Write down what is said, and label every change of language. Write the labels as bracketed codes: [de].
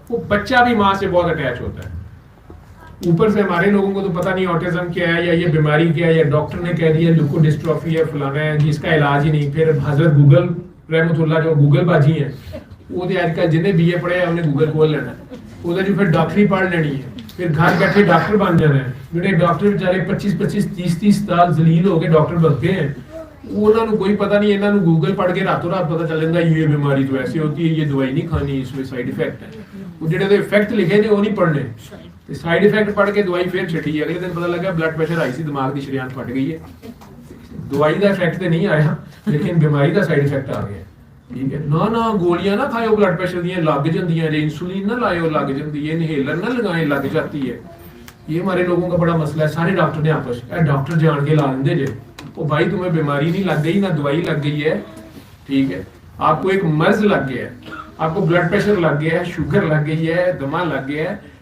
[hi] वो बच्चा भी माँ से बहुत अटैच होता है। ऊपर से हमारे लोगों को तो पता नहीं ऑटिज्म क्या है या ये बीमारी क्या है, या डॉक्टर ने कह दिया ल्यूकोडिस्ट्रोफी है, फलाना है, जिसका इलाज ही नहीं। फिर हजरत गूगल रहमतुल्लाह जो गूगल बाजी है, वो तो आजकल जिन्हें बीए पढ़े उन्हें गूगल खोल लेना है, उधर जो फिर डॉक्टरी पढ़ लेनी है, फिर घर बैठे डॉक्टर बन जाना है। [pa] ਜਿਹੜੇ ਡਾਕਟਰ ਵਿਚਾਰੇ 25-25 30-30 ਸਾਲ ਜ਼ਲੀਲ ਹੋ ਕੇ ਡਾਕਟਰ [hi] बनते हैं, [pa] ਉਹਨਾਂ ਨੂੰ ਕੋਈ ਪਤਾ ਨਹੀਂ। ਇਹਨਾਂ ਨੂੰ ਗੂਗਲ ਪੜ੍ਹ ਕੇ ਰਾਤੋਂ ਰਾਤ ਪਤਾ ਚੱਲ ਜਾਂਦਾ ਇਹ ਬਿਮਾਰੀ [hi] तो ऐसे होती है, ये दवाई नहीं खानी, इसमें साइड इफेक्ट है। [pa] वो ਜਿਹੜੇ ਦੇ ਇਫੈਕਟ ਲਿਖੇ ਨੇ ਉਹ ਨਹੀਂ ਪੜ੍ਹਨੇ, ਤੇ ਸਾਈਡ ਇਫੈਕਟ ਪੜ੍ਹ ਕੇ ਦਵਾਈ ਫੇਰ ਛੱਡੀ ਹੈ। ਅਗਲੇ ਦਿਨ ਪਤਾ ਲੱਗਾ ਬਲੱਡ ਪ੍ਰੈਸ਼ਰ ਹਾਈ ਸੀ, ਦਿਮਾਗ ਦੀ ਸ਼ਰੀਆਨ ਫਟ ਗਈ ਹੈ। ਦਵਾਈ ਦਾ ਇਫੈਕਟ ਤੇ ਨਹੀਂ ਆਇਆ, ਲੇਕਿਨ ਬਿਮਾਰੀ ਦਾ ਸਾਈਡ ਇਫੈਕਟ ਆ ਗਿਆ। ਠੀਕ ਹੈ ਨਾ, ਨਾ ਗੋਲੀਆਂ ਨਾ ਖਾਓ ਬਲੱਡ ਪ੍ਰੈਸ਼ਰ ਦੀਆਂ, ਲੱਗ ਜਾਂਦੀਆਂ ਨੇ। [hi] इंसुलिन ना लाओ, लग जाती है। इनहेलर ना लगाए, लग जाती है। ये हमारे लोगों का बड़ा मसला है। सारे डॉक्टर ने आपस डॉक्टर जान के ला देंगे जे, ओ भाई तुम्हें बीमारी नहीं लग गई, ना दवाई लग गई है, ठीक है, आपको एक मर्ज लग गया है, आपको ब्लड प्रेशर लग गया है, शुगर लग गई है, दमा लग गया है।